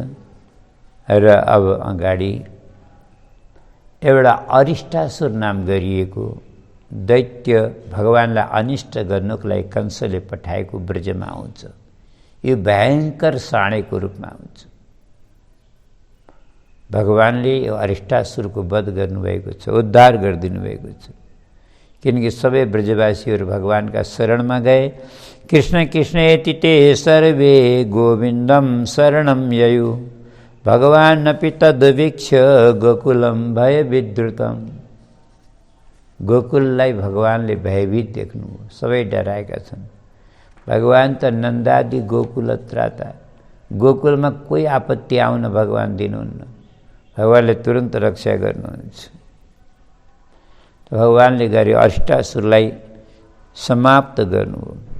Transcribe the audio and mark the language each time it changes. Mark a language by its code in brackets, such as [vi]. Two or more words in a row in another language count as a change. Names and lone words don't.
[ne] र अब अगाडि एउटा अरिष्टासुर नाम गरिएको दैत्य भगवानलाई अनिष्ट गर्नुको लागि कंसले पठाएको ब्रजमा आउँछ। यो भयङ्कर साँडेको रूपमा हुन्छ। भगवानले यो अरिष्टासुरको वध गर्नुभएको छ, उद्धार गरिदिनु भएको छ। किनकि सबै ब्रजवासीहरू भगवानका शरणमा गए। [sa] कृष्ण कृष्ण एति ते सर्वे गोविन्दम शरणम ययु भगवान अपि तद्वीक्ष गोकुलम भय विद्रुतम। [ne] गोकुललाई भगवानले भयभीत देख्नुभयो, सबै डराएका छन्। भगवान त [sa] नन्दादि गोकुल त्राता, [ne] गोकुलमा कोही आपत्ति आउन भगवान दिनुहुन्न, भगवानले तुरन्त रक्षा गर्नुहुन्छ। भगवानले गरे अरिष्टासुरलाई समाप्त गर्नुभयो।